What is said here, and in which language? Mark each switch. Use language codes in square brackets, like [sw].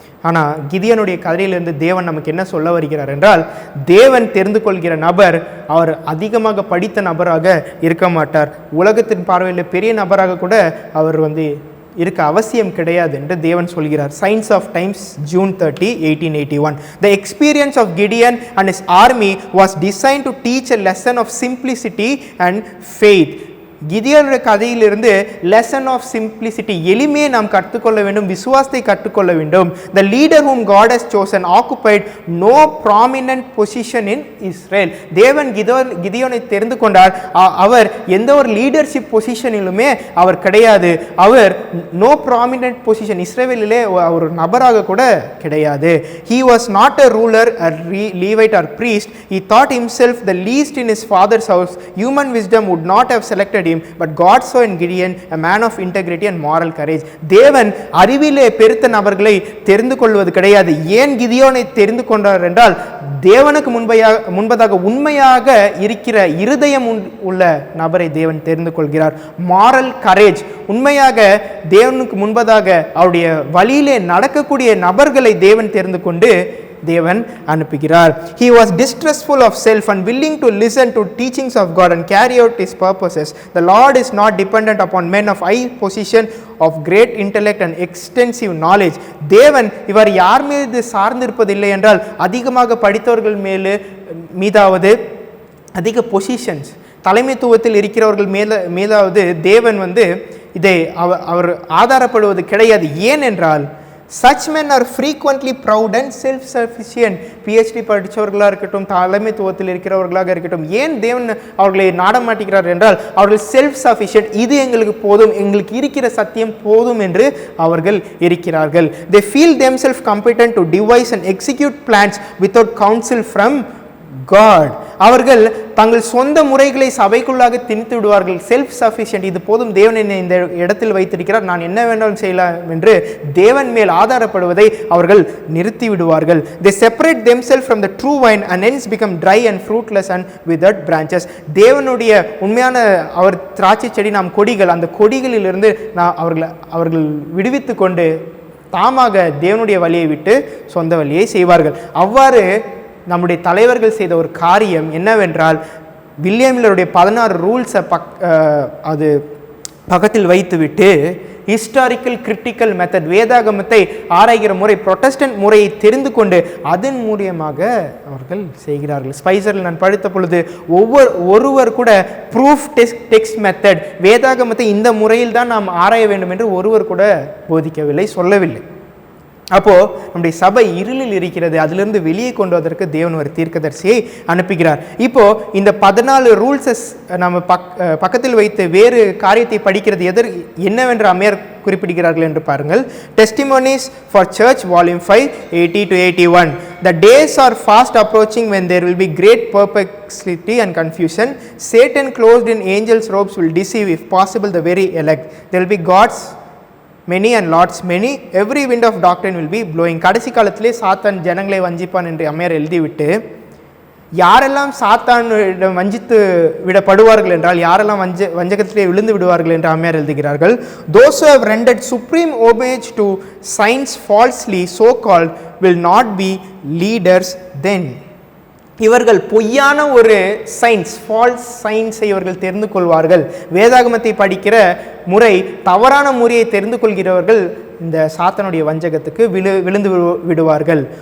[ta] ஆனால் கிதியோனுடைய கதையிலிருந்து தேவன் நமக்கு என்ன சொல்ல வருகிறார் என்றால், தேவன் தெரிந்து கொள்கிற நபர் அவர் அதிகமாக படித்த நபராக இருக்க மாட்டார், உலகத்தின் பார்வையில் பெரிய நபராக கூட அவர் இருக்க அவசியம் கிடையாது என்று தேவன் சொல்கிறார். [en] Science of times, June 30, 1881. The experience of Gideon and his army was designed to teach a lesson of simplicity and faith. [ta] கிதியோனுடைய கதையிலிருந்து [en] lesson of simplicity, [ta] எளிமையை நாம் கற்றுக்கொள்ள வேண்டும், விசுவாசத்தை கற்றுக்கொள்ள வேண்டும். [en] The leader whom God has chosen occupied no prominent position in Israel. [ta] தேவன் கிதியோனை தெரிந்து கொண்டார். அவர் எந்த ஒரு லீடர்ஷிப் பொசிஷனிலுமே அவர் கிடையாது. அவர் [en] no prominent position, [ta] இஸ்ரேலிலே ஒரு நபராக கூட கிடையாது. [en] He was not a ruler, a Levite or priest. He thought himself the least in his father's house. Human wisdom would not have selected but God saw in Gideon a man of integrity and moral courage. [ta] தேவன் அறிவிலே பெருத்த நபர்களை தெரிந்து கொள்வது கிடையாது. ஏன் கிதியோனை தெரிந்து கொண்டார் என்றால், தேவனுக்கு முன்பதாக உண்மையாக இருக்கிற இருதயம் உள்ள நபரை தேவன் தெரிந்து கொள்கிறார். [en] moral courage, [ta] உண்மையாக தேவனுக்கு முன்பதாக அவருடைய வழியிலே நடக்கக்கூடிய நபர்களை தேவன் தெரிந்து கொண்டு தேவன் அனுப்புகிறார். [en] He was distrustful of self and willing to listen to teachings of God and carry out his purposes. The Lord is not dependent upon men of high position, of great intellect and extensive knowledge. [ta] தேவன் இவர் யார் மீது சார்ந்திருப்பதில்லை என்றால், அதிகமாக படித்தவர்கள் மீதாவது, அதிக positions தலைமைத்துவத்தில் இருக்கிறவர்கள் மீதாவது தேவன் இதை அவர் ஆதாரப்படுவது கிடையாது. ஏன் என்றால், [en] such men are frequently proud and self-sufficient. [ta] PhD படித்தவர்களாக இருக்கட்டும், தலைமைத்துவத்தில் இருக்கிறவர்களாக இருக்கட்டும், ஏன் தேவன் அவர்களை நாட மாட்டேங்கிறார் என்றால், அவர்கள் [en] self sufficient, [ta] இது எங்களுக்கு போதும், எங்களுக்கு இருக்கிற சத்தியம் போதும் என்று அவர்கள் இருக்கிறார்கள். [en] They feel themselves competent to devise and execute plans without counsel from God. [ta] அவர்கள் தங்கள் சொந்த முறைகளை சபைக்குள்ளாக திணித்து விடுவார்கள். [en] self sufficient, [ta] இது போதும், தேவன் என்னை இந்த இடத்தில் வைத்திருக்கிறார், நான் என்ன வேண்டாலும் செய்யலாம் என்று தேவன் மேல் ஆதாரப்படுவதை அவர்கள் நிறுத்தி விடுவார்கள். [en] They separate themselves from the true vine and hence become dry and fruitless and withered branches. [ta] தேவனுடைய உண்மையான அவர் திராட்சை செடி, நாம் கொடிகள், அந்த கொடிகளிலிருந்து அவர்கள் விடுவித்து கொண்டு தாமாக தேவனுடைய வழியை விட்டு சொந்த வழியை செய்வார்கள். அவ்வாறு நம்முடைய தலைவர்கள் செய்த ஒரு காரியம் என்னவென்றால், வில்லியம் மில்லருடைய 16 ரூல்ஸை அது பக்கத்தில் வைத்துவிட்டு [en] historical critical method, [ta] வேதாகமத்தை ஆராய்கிற முறை, புரொட்டஸ்டன்ட் முறையை தெரிந்து கொண்டு அதன் மூலியமாக அவர்கள் செய்கிறார்கள். ஸ்பைசரில் நான் படித்த பொழுது ஒருவர் கூட [en] proof text method, [ta] வேதாகமத்தை இந்த முறையில் தான் நாம் ஆராய வேண்டும் என்று ஒருவர் கூட போதிக்கவில்லை, சொல்லவில்லை. அப்போது நம்முடைய சபை இருளில் இருக்கிறது, அதிலிருந்து வெளியே கொண்டு வருவதற்கு தேவன் ஒரு தீர்க்கதரிசியை அனுப்புகிறார். இப்போது இந்த 14 ரூல்ஸஸ் நம்ம பக்கத்தில் வைத்து வேறு காரியத்தை படிக்கிறது என்னவென்று அம்மையார் குறிப்பிடுகிறார்கள் என்று பாருங்கள். [en] Testimonies for church volume 5 80-81. The days are fast approaching when there will be great perplexity and confusion. Satan clothed in angels' robes will deceive, if possible, the very elect. There will be gods many and lords many, every wind of doctrine will be blowing. [ta] கடைசி காலத்திலே சாத்தான் ஜனங்களை வஞ்சிப்பான் என்று அம்மையார் எழுதிவிட்டு, யாரெல்லாம் சாத்தானிடம் வஞ்சித்து விடப்படுவார்கள் என்றால், யாரெல்லாம் வஞ்சகத்திலே விழுந்து விடுவார்கள் என்று அம்மையார் எழுதுகிறார்கள். [en] Those who have rendered supreme homage to science falsely so called will not be leaders then. [ta] இவர்கள் பொய்யான ஒரு சயின்ஸ், [en] false சயின்ஸை [ta] இவர்கள் தெரிந்து கொள்வார்கள். வேதாகமத்தை படிக்கிற முறை, தவறான முறையை தெரிந்து கொள்கிறவர்கள் இந்த சாத்தானுடைய வஞ்சகத்துக்கு விழுந்து விடுவார்கள்.